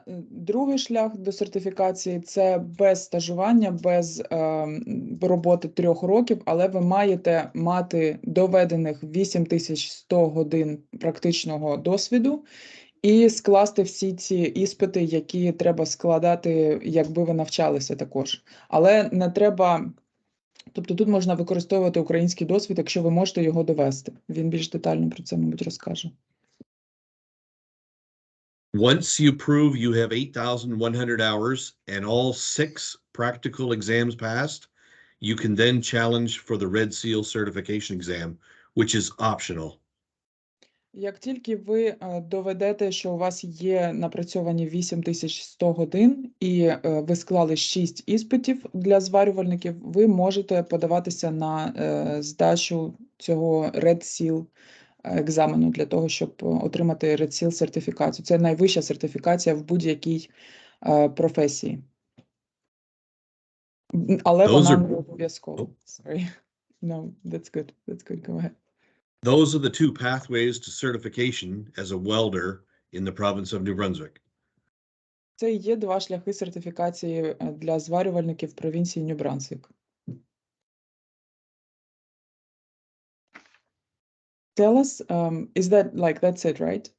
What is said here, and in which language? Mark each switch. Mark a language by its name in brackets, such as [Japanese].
[Ukrainian] Другий шлях до сертифікації – це без стажування, без роботи 3 років, але ви маєте мати доведених 8100 годин практичного досвіду і скласти всі ці іспити, які треба складати, якби ви навчалися також. Але не треба, тобто тут можна використовувати український досвід, якщо ви можете його довести. Він більш детально про це, мабуть, розкаже. [English] Once you prove you have 8,100 hours and all 6 practical exams passed, you can then challenge for the Red Seal certification exam, which is optional. [Ukrainian] Як тільки ви доведете, що у вас є напрацьовані 8100 годин і ви склали 6 іспитів для зварювальників, ви можете подаватися на здачу цього Red Seal екзамену для того, щоб отримати Red Seal сертифікацію. Це найвища сертифікація в будь-якій професії. Але вона не обов'язкова. [English] Sorry. No, that's good. That's good. Go ahead. Those are the two pathways to certification as a welder in the province of New Brunswick. [Ukrainian] Це є 2 шляхи сертифікації для зварювальників в провінції Нью Брансвік. [English] tell us, is that like, that's it, right?